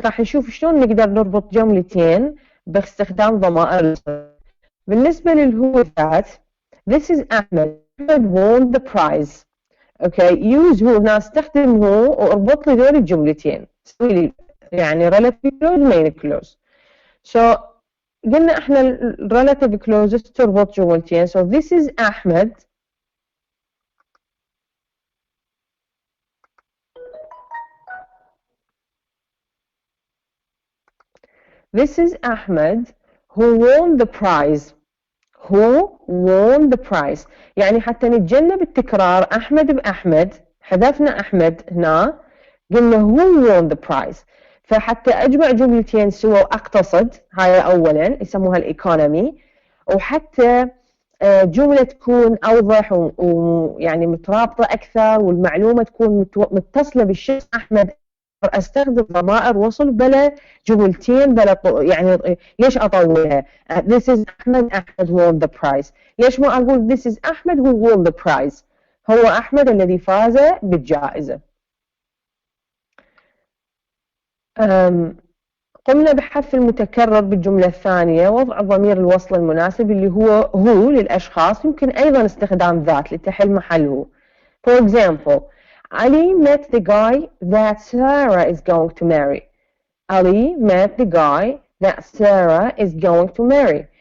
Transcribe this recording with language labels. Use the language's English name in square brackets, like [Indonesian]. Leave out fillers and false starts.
[Arabic] راح نشوف شلون نقدر نربط جملتين باستخدام ضمائر الوصل. بالنسبة للهو [English] that this is Ahmed. Ahmed won the prize. okay use who. [Arabic] هنا استخدم هو واربط لي ذول الجملتين. سوي لي يعني relative clause main clause. so قلنا احنا relative clauses تربط جملتين. [English] so this is Ahmed this is Ahmed who won the prize. who won the prize [Arabic] يعني حتى نتجنب التكرار أحمد بأحمد حذفنا أحمد هنا قلنا [English] who won the prize. [Arabic] فحتى أجمع جملتين سوا أقتصد هاي أولا يسموها الإيكونومي، وحتى جملة تكون أوضح ويعني مترابطة أكثر والمعلومة تكون متصلة بالشخص أحمد أستخدم ضمائر وصل بلا جملتين بلا يعني ليش أطولها. [English] this is Ahmed won the prize. [Arabic] ليش ما أقول [English] this is Ahmed who won the prize. [Arabic] هو أحمد الذي فاز بالجائزة. قمنا بحذف المتكرر بالجملة الثانية وضع ضمير الوصل المناسب اللي هو للأشخاص. يمكن أيضا استخدام ذات لتحل محله. [English] for example Ali met the guy that Sarah is going to marry. Ali met the guy that Sarah is going to marry.